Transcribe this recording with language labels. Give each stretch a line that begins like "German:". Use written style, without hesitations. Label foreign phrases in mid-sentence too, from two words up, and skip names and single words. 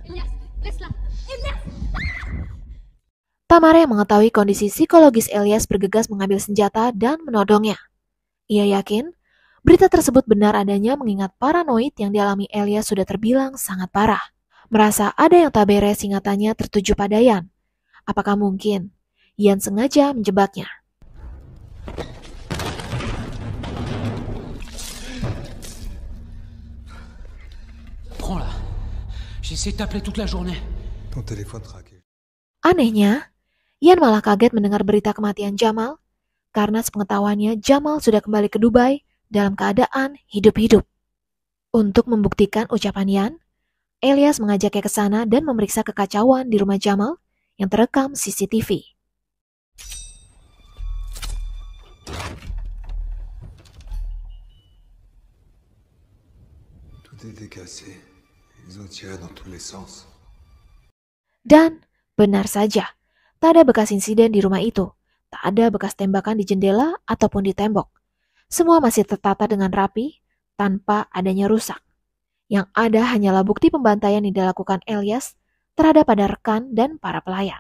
Indonesian: Tamara yang mengetahui kondisi psikologis Elias bergegas mengambil senjata dan menodongnya. Ia yakin berita tersebut benar adanya mengingat paranoid yang dialami Elias sudah terbilang sangat parah. Merasa ada yang tak beres ingatannya tertuju pada Yan. Apakah mungkin Yan sengaja menjebaknya?
French: Prends-la. J'ai essayé de t'appeler toute la journée. Ton téléphone traqué.
Indonesian: Anehnya, Yan malah kaget mendengar berita kematian Jamal karena sepengetahuannya Jamal sudah kembali ke Dubai dalam keadaan hidup-hidup. Untuk membuktikan ucapan Yan, Elias mengajaknya ke sana dan memeriksa kekacauan di rumah Jamal yang terekam CCTV.
French: Tout était cassé. Ils ont tiré dans tous les sens.
Indonesian: Dan benar saja, tak ada bekas insiden di rumah itu. Tak ada bekas tembakan di jendela ataupun di tembok. Semua masih tertata dengan rapi, tanpa adanya rusak. Yang ada hanyalah bukti pembantaian yang dilakukan Elias terhadap pada rekan dan para pelayan.